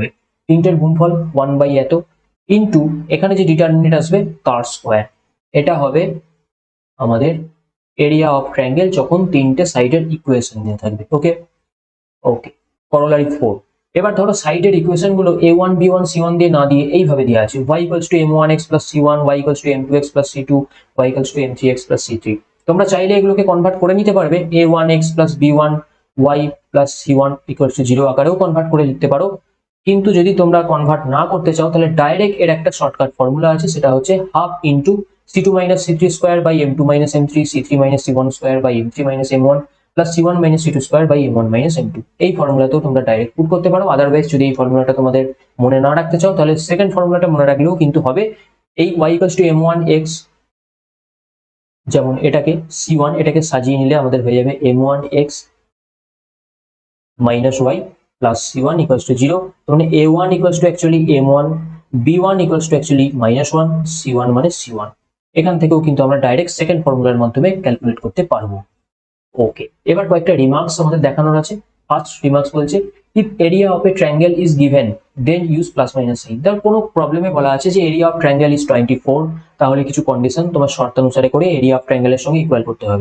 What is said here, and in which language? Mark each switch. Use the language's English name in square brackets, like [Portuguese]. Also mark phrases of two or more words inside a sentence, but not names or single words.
[Bangla] তিনটের গুণফল 1 এত ইন্টু এখানে যে ডিটারমিনেন্ট আসবে তার স্কোয়ার, এটা হবে আমাদের [English] area of triangle [Bangla] যখন তিনটে সাইডের ইকুয়েশন দেওয়া থাকবে। [English] okay okay, corollary [Bangla] 4। এবার ধরো সাইডের ইকুয়েশন গুলো a1 b1 c1 দিয়ে না দিয়ে এইভাবে দেওয়া আছে, y = m1x + c1, y = m2x + c2, y = m3x + c3। তোমরা চাইলে এগুলোকে কনভার্ট করে নিতে পারবে, a1x + b1 y + c1 = 0 আকারেও কনভার্ট করে লিখতে পারো। কিন্তু যদি তোমরা কনভার্ট না করতে চাও তাহলে ডাইরেক্ট এর একটা [English] shortcut formula [Bangla] আছে, সেটা হচ্ছে [English] half into [Bangla] c2 - c3 [English] square by [Bangla] m2 - m3, c3 - c1 [English] square by [Bangla] m3 - m1 প্লাস c1 - c2 [English] square by [Bangla] m1 - m2। এই ফর্মুলাতেও তোমরা [English] direct put [Bangla] করতে পারো। আদারওয়াইজ যদি এই ফর্মুলাটা তোমাদের মনে না রাখতে চাও তাহলে [English] second formula-ta [Bangla] মনে রাখলেও কিন্তু হবে। এই y = m1x, যেমন এটাকে c1 এটাকে সাজিয়ে নিলে আমাদের হয়ে যাবে m1x - y প্লাস c1 = 0। মানে a1 = actually m1, b1 = actually -1, c1 মানে c1। এখান থেকেও কিন্তু আমরা ডাইরেক্ট [English] second formula-r [Bangla] মাধ্যমে ক্যালকুলেট করতে পারবো। ওকে, এবার কয়েকটা রিমার্কস আমাদের দেখানোর আছে। [English] first remarks বলছে, if area of a triangle is given then use +- sign। [Bangla] ধর কোনো প্রবলেমে বলা আছে যে [English] area of triangle is 24, [Bangla] তাহলে কিছু কন্ডিশন তোমার শর্তানুসারে করে [English] area of triangle-er [Bangla] সঙ্গে ইকুয়াল করতে হবে।